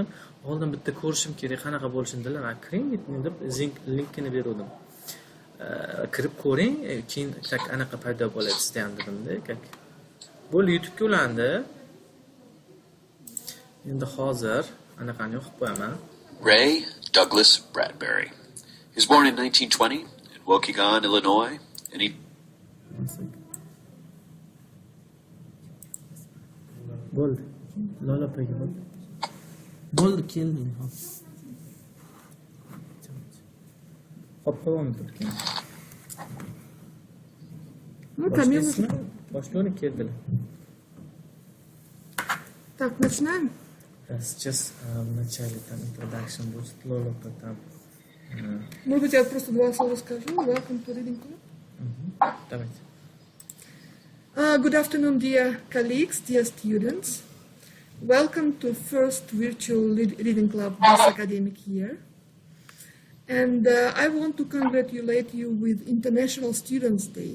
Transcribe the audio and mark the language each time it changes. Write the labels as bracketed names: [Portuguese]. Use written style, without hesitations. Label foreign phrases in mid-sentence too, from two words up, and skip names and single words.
[Uzbek] Oldin bitta ko'rishim kerak, qanaqa bo'lishini dilar. Men kiring deb linkini berdim. Kirib ko'ring, keyin anaqa paydo bo'ladi sizda ham dedim-da. Bo'ldi, YouTube'ga ulandi. Endi hozir anaqani o'qib qo'yaman. [English] Ray Douglas Bradbury. He was born in 1920 in Waukegan, Illinois, and he [Uzbek] Bo'ldi. Lola opaga bo'ldi. Bo'ldi, kelding hozir. Hop, davom etdik. [Russian] Ну, Камила. [Uzbek] Boshlovni keldilar. [Russian] Так, начинаем? Сейчас в начале там introduction будет Lola там. Может быть, я просто два слова скажу. [English] Welcome to Reading Club. [Russian] Давайте. [English] Good afternoon, dear colleagues, dear students. Welcome to first virtual Reading Club this academic year. And I want to congratulate you with International Students' Day.